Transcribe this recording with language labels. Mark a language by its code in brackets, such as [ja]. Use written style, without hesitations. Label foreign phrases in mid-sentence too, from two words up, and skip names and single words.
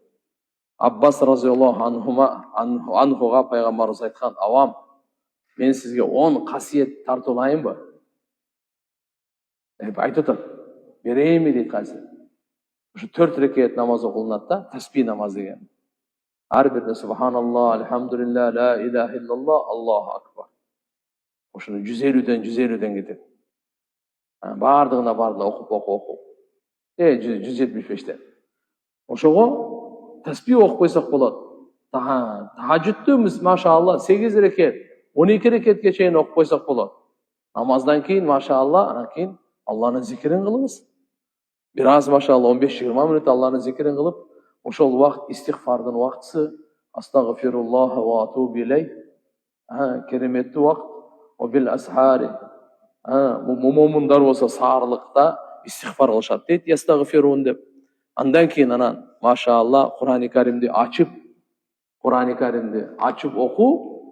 [ky] Аббас [ar] رضي الله عنه [ky] пайгамбарыбыз айткан, авам, мен сизге 10 касиет тартуулайынбы? Айтып атат, берейинби дейт кайсы. Ушу 4 рекет намаз окулунат да, таспих намаз деген. Ар бирде [ar] سبحان الله، الحمد لله، لا إله إلا الله، الله أكبر. [ky] Ошону 150ден кетет. Бардыгына окуп. 175ден. Ошого таспих окуп койсок болот. Тахажжудту машаалла 8 рекет, 12 рекетке чейин окуп койсок болот. Намаздан кийин машаалла, анан кийин Алланын зикирин кылыбыз. Бир аз машаалла 15-20 мүнөт Алланын зикирин кылып, ошол убакыт истигфардын убактысы, [ar] أستغفر الله وأتوب إليه. [ky] Кереметтүү убакыт. [ar] وبالأسحار. [ky] Момундар болсо саарлыкта истигфар кылышат дейт, астагфирун деп. Андан кийин анан машаалла Кур'ан-ы Каримди ачып окуу.